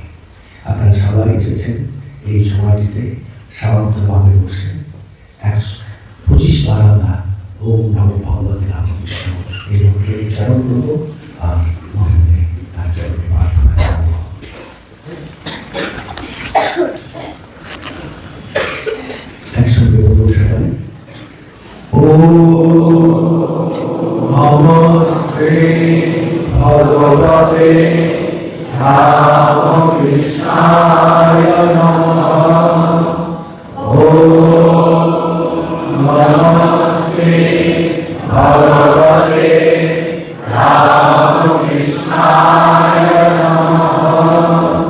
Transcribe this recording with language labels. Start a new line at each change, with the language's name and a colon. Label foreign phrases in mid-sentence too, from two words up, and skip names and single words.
Bangla: আপনারা সবাই এসেছেন এই সময়টিতে সাবধানভাবে বসে 25 বার আমরা
Sanskrit: ওম নমো ভগবতে রামকৃষ্ণ
Bangla: এই মন্ত্রে উচ্চারণ করবো আর মনে তার জন্য প্রার্থনা করবো। একসঙ্গে বলবো সবাই,
Sanskrit: ওম নমস্তে ভগবতে রামকৃষ্ণায় নমঃ। ওম নমস্তে ভগবতে রামকৃষ্ণায় নমঃ।